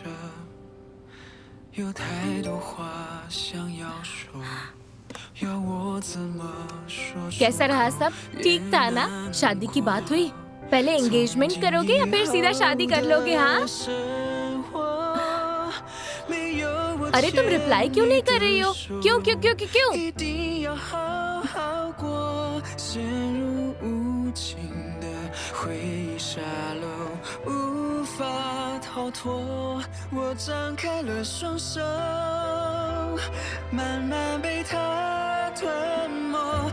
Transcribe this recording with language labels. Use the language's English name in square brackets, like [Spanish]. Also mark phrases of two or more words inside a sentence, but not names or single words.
[Chinese] 有太多话想要说，要我怎么说出 [Hindi] कैसा रहा सब? ठीक था ना? शादी की बात हुई? पहले एंगेजमेंट करोगे या फिर सीधा शादी कर लोगे? हाँ? अरे तुम रिप्लाई क्यों नहीं कर रही हो? क्यों क्यों क्यों क्यों क्यों? [Chinese] 一定要好好过，陷入无情的回忆沙漏，无法逃脱。我张开了双手，慢慢被它吞没。